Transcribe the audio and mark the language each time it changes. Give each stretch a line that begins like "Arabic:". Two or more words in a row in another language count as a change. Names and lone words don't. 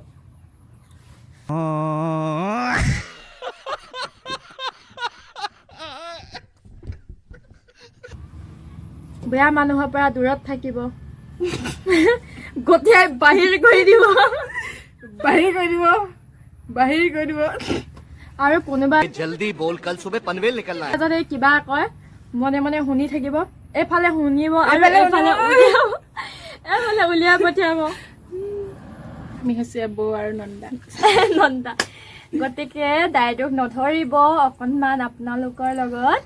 Assamese: বেয়া মানুহৰ পৰা দূৰত থাকিব গঠিয়াই বাহিৰ কৰি দিব আৰু কোনোবা
Hindi: जल्दी बोल कल सुबह पनवेल निकलना है
Assamese: যদি কিবা কয় মনে মনে শুনি থাকিব এফালে শুনিব আৰু এফালে উলিয়াই পঠিয়াব আমি হৈছে বৌ আৰু নন্দা নন্দা গতিকে দায়িত্ব নধৰিব অকণমান আপোনালোকৰ লগত